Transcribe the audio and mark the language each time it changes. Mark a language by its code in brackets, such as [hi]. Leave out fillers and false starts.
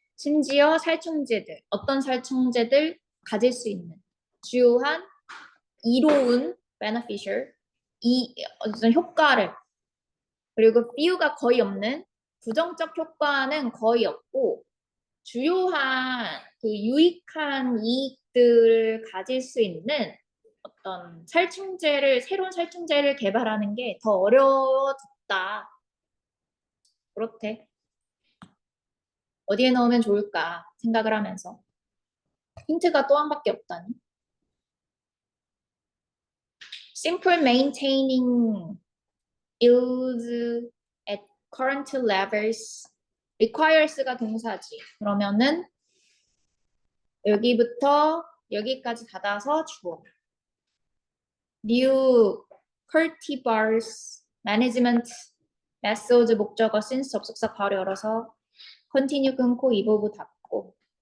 [ko] 심지어 살충제들, 어떤 살충제들 가질 수 있는 주요한 이로운 beneficial 어떤 효과를 그리고 비유가 거의 없는 부정적 효과는 거의 없고 주요한 그 유익한 이익들을 가질 수 있는 어떤 새로운 살충제를 개발하는 게 더 어려워졌다. 그렇대. 어디에 넣으면 좋을까 생각을 하면서. 힌트가 또 한 밖에 없다니. [en] Simple maintaining yields at current levels. [ko] requires가 동사지. 그러면은 여기부터 여기까지 닫아서 주어. [en] new cultivars management methods [ko] 목적어 since 접속사 바로 열어서 continue 끊고 이 부분 닫고